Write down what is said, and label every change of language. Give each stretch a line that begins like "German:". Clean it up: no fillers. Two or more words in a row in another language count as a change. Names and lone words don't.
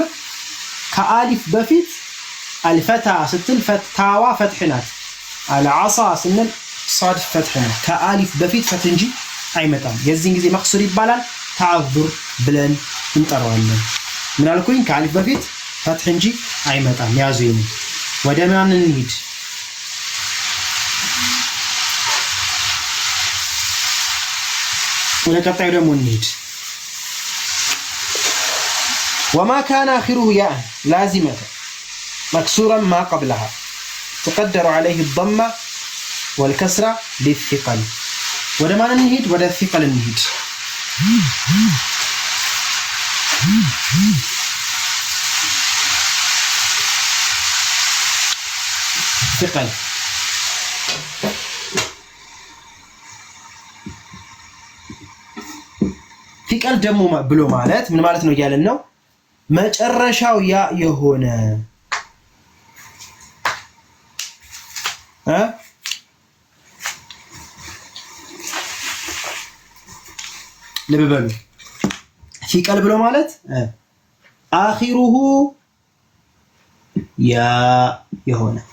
Amharic: ከአሊፍ በፊት አልፈታ ስትል ፈታዋ ፈትህ ናት። አልዓሳ ስንል ሷድ ፈትህ ነው። ከአሊፍ በፊት ፈትህ እንጂ አይመጣም። የዚህን ጊዜ መቅሱር ይባላል። ተዓዙር ብለን እንጠራዋለን። ምን አልኩኝ? ከአሊፍ በፊት ፈትህ እንጂ አይመጣም። ያዙ ይሄን። ወደ ማን እንሂድ? ወደ ቀጣዩ ደግሞ እንሂድ።
Arabic: وما كان آخره ياء لازمة مكسورا ما قبلها تقدر عليه الضمة والكسرة للثقل.
Amharic: ወደ ማን እንሂድ? ወደ ثقل እንሂድ።
Arabic: ثقل ثقل
Amharic: ደግሞ ብሎ ማለት ምን ማለት ነው እያለን ነው? መጨረሻው ያ የሆነ ልብ በሉ። ፊቀል ብሎ ማለት አኺሩሁ ያ የሆነ